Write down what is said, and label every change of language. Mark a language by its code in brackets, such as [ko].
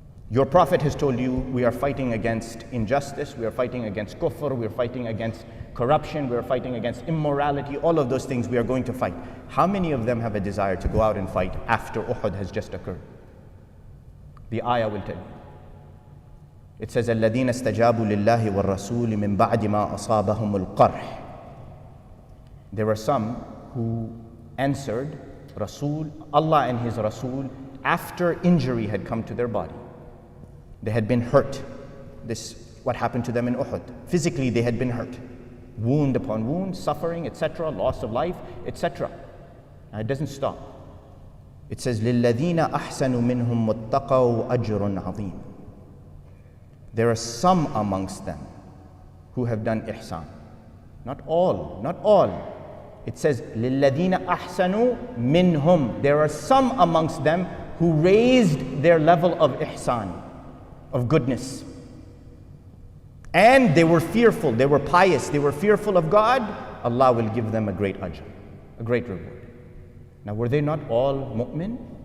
[en] Your Prophet has told you, we are fighting against injustice, we are fighting against kufr, we are fighting against corruption, we are fighting against immorality, all of those things we are going to fight. How many of them have a desire to go out and fight after Uhud has just occurred? The ayah will tell you. It says, [ar] الَّذِينَ اسْتَجَابُوا لِلَّهِ وَالرَّسُولِ مِنْ بَعْدِ مَا أَصَابَهُمُ الْقَرْحِ. [en] There were some who answered Allah and His Rasul after injury had come to their body. They had been hurt. This what happened to them in Uhud. Physically they had been hurt. Wound upon wound, suffering, etc., loss of life, etc. Now it doesn't stop. It says, [ar] لِلَّذِينَ أَحْسَنُوا مِنْهُمْ وَاتَّقَوْا أَجْرٌ عَظِيمٌ. [en] There are some amongst them who have done ihsan. Not all, not all. It says, [ar] لِلَّذِينَ أَحْسَنُوا مِنْهُمْ. [en] There are some amongst them who raised their level of ihsan, of goodness. And they were fearful, they were pious, they were fearful of God. Allah will give them a great ajr, a great reward. Now, were they not all mu'min?